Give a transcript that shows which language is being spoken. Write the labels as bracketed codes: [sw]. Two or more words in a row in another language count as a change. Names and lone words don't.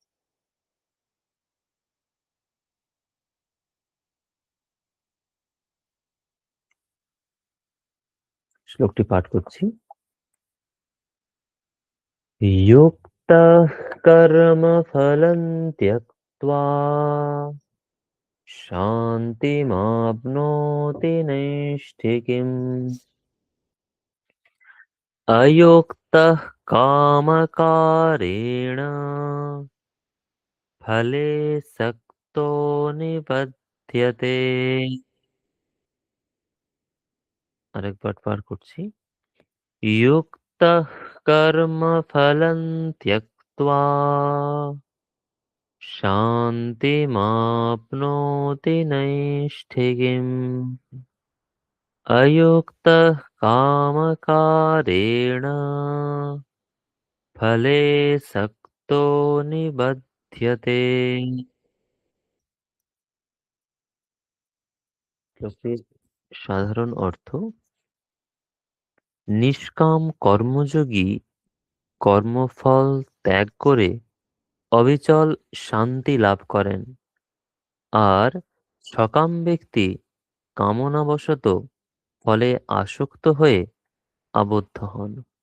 [bn] শ্লোকটি পাঠ করছি [sa] युक्तः कर्मफलं त्यक्त्वा शान्तिमाप्नोति नैष्ठिकीम् अयुक्तः कामकारेण फले सक्तो निबध्यते [bn] আরেকবার পাঠ করছি [sa] युक्तः कर्मफलं त्यक्त्वा शान्तिमाप्नोति नैष्ठिकीम् अयुक्तः कामकारेण फले सक्तो [bn] निबध्यते শ্লোকের সাধারণ অর্থ: নিষ্কাম কর্মযোগী কর্মফল ত্যাগ করে অবিচল শান্তি লাভ করেন, আর সকাম ব্যক্তি কামনাবশত ফলে আসক্ত হয়ে আবদ্ধ হন।